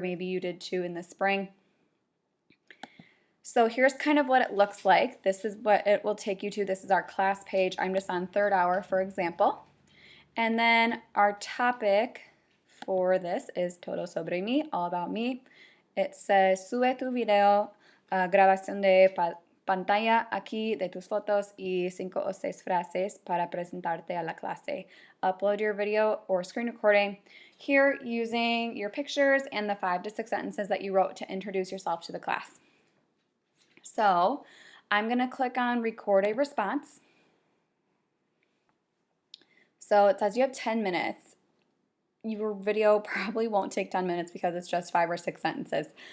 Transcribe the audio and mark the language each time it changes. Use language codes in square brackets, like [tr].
[en] Maybe you did too in the spring. So here's kind of what it looks like. This is what it will take you to. This is our class page. I'm just on 3rd hour, for example. And then our topic for this is [es] Todo Sobre Mi, [en] all about me. It says, [es] sube tu video, grabación de pantalla aquí de tus fotos y 5 o 6 frases para presentarte a la clase. [en] Upload your video or screen recording here using your pictures and the 5 to 6 sentences that you wrote to introduce yourself to the class. So I'm going to click on record a response. So it says you have 10 minutes. Your video probably won't take 10 minutes because it's just 5 or 6 sentences.